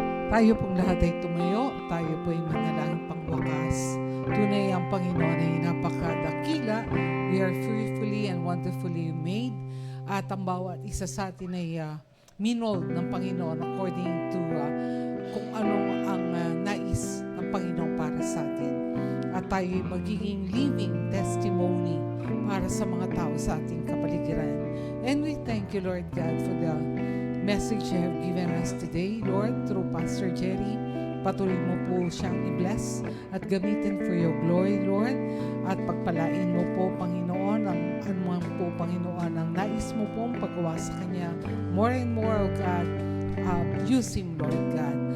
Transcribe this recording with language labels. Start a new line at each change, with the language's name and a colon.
Filipino: Tayo pong lahat ay tumayo, tayo po ay manalangin pangwakas. Tunay ang Panginoon ay napakadakila.
English: We are fearfully and wonderfully made.
Filipino: At ang bawat isa sa atin ay minold ng Panginoon according to kung anong ang nais ng Panginoon para sa atin. At tayo ay magiging living testimony para sa mga tao sa ating kapaligiran.
English: And we thank you, Lord God, for the message you have given us today, Lord, through Pastor Jerry.
Filipino: Patuloy mo po siyang i-bless at gamitin
English: for your glory, Lord.
Filipino: At pagpalain mo po, Panginoon, ang anuman po, Panginoon, ang nais mo pong paggawa sa Kanya.
English: More and more, oh God, use Him, Lord God.